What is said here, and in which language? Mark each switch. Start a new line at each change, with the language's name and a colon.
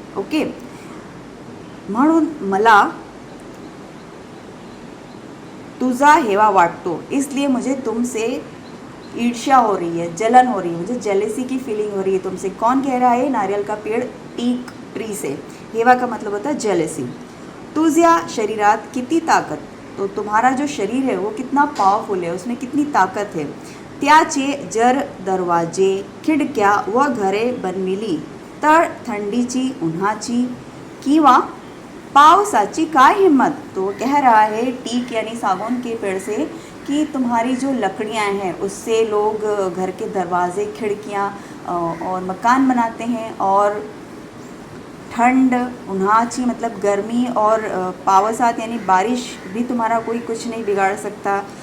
Hindi: Okay,
Marathi: म्हणून मला तुझा हेवा वाटतो,
Hindi: इसलिए मुझे तुमसे ईर्ष्या हो रही है, जलन हो रही है, मुझे जेलेसी की फीलिंग हो रही है तुमसे। कौन कह रहा है? नारियल का पेड़ टीक ट्री से। हेवा का मतलब होता है जेलेसी।
Marathi: तुझ्या शरीरात किती ताकत,
Hindi: तो तुम्हारा जो शरीर है वो कितना पावरफुल है, उसमें कितनी ताकत है।
Marathi: त्याचे जर दरवाजे खिडक्या व घरे बनविली तर थंडीची उन्हाची किंवा पावसाची काय हिम्मत।
Hindi: तो कह रहा है टीक यानी सागौन के पेड़ से कि तुम्हारी जो लकड़ियां हैं उससे लोग घर के दरवाजे खिड़कियां और मकान बनाते हैं, और ठंड, उन्हाची मतलब गर्मी, और पावसात यानी बारिश भी तुम्हारा कोई कुछ नहीं बिगाड़ सकता।